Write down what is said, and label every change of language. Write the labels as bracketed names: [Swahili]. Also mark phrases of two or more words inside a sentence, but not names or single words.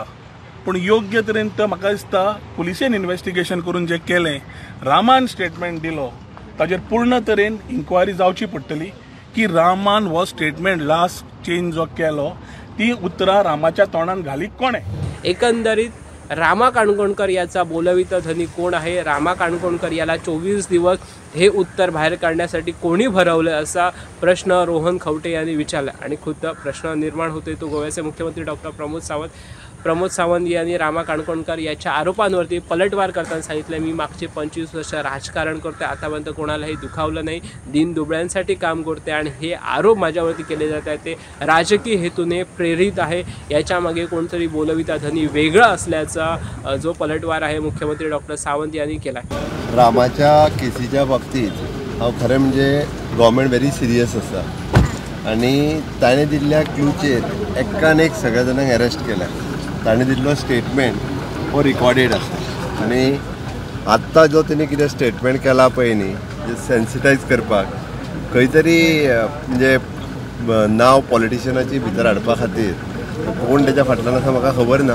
[Konkani] पूण योग्य तरेन तर म्हाका दिसता पुलिसेन इन्व्हेस्टिगेशन करून जें केलें, रामान स्टेटमेंट दिलो, ताजेर पूर्ण तरेन इन्क्वायरी जावची पडटली की रामान हो [English] statement last change [Konkani] जो केलो ती उतरां रामाच्या तोंडान घाली कोणें. [Marathi] एकंदरीत रामा काणकोणकर याचा बोलविता धनी कोण आहे, रामा काणकोणकर याला 24 दिवस हे उत्तर बाहेर काढण्यासाठी कोणी भरवलं असा प्रश्न रोहन खवटे यांनी विचारला. आणि खुद्द प्रश्न निर्माण होते तो गोव्याचे मुख्यमंत्री डॉक्टर प्रमोद सावंत यांनी रामा काणकोणकर याच्या आरोपांवरती पलटवार करताना सांगितलं, मी मागचे 25 वर्ष राजकारण करते, आतापर्यंत कोणालाही दुखावलं नाही, दीनदुबळ्यांसाठी काम करते आणि हे आरोप माझ्यावरती केले जात आहेत ते राजकीय हेतूने प्रेरित आहे. याच्यामागे कोणतरी बोलविता धनी वेगळा असल्याचा जो पलटवार आहे मुख्यमंत्री डॉक्टर सावंत यांनी केला. [Konkani] रामाच्या केसीच्या बाबतीत हांव खरें म्हणजे [English] government very serious [Konkani] आसा आनी ताणें दिल्ल्या क्लूचेर एकान एक सगळ्या जाणांक अरेस्ट केल्या. ताणें दिल्लो स्टेटमेंट हो रिकॉर्डेड आसा आनी आत्तां जो तेणी कितें स्टेटमेंट केला पळय न्ही, सेन्सिटायज करपाक खंय तरी म्हणजे नांव पॉलिटिशनाची भितर हाडपा खातीर कोण तेच्या फाटल्यान आसा म्हाका खबर ना.